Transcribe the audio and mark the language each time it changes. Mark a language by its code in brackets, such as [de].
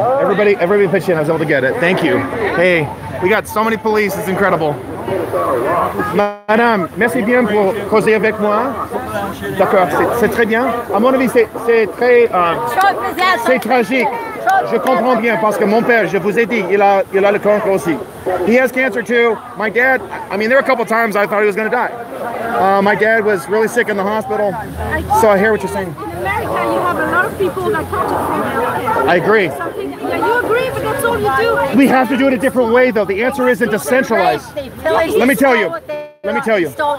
[en] Everybody pitched in. I was able to get it. Thank you. Hey, we got so many police. It's incredible. [fr] Madame, merci bien pour causer avec moi. D'accord, c'est très bien. À mon avis, c'est très... c'est tragique. Je comprends bien parce que mon père, je vous ai dit, il a le cancre aussi. [en] He has cancer too. My dad, I mean, there were a couple times I thought he was going to die. My dad was really sick in the hospital, so I hear what you're saying. In America, you have a lot of people that come to healthcare. I agree. You agree, but that's all you do. We have to do it a different way, though. The answer isn't to centralize. Let me tell you.